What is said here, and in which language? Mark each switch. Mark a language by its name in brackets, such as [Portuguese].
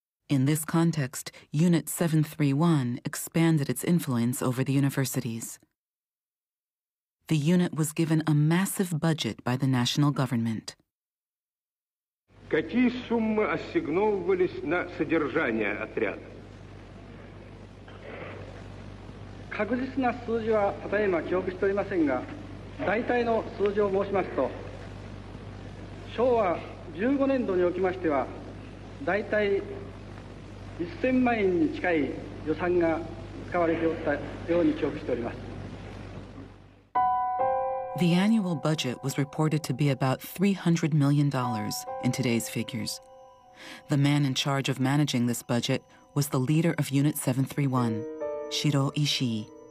[English] In this context, Unit 731 expanded its influence over the universities. The unit was given a massive budget by the national government. [Russian] Какие суммы ассигновывались на содержание отряда? [Japanese] 確実な数字はただいま記憶しておりませんが、大体の数字を申しますと、昭和15年度におきましては、大体1000万円に近い予算が使われておったように記憶しております。 [English] The annual budget was reported to be about $300 million in today's figures. The man in charge of managing this budget was the leader of Unit 731, Shiro Ishii.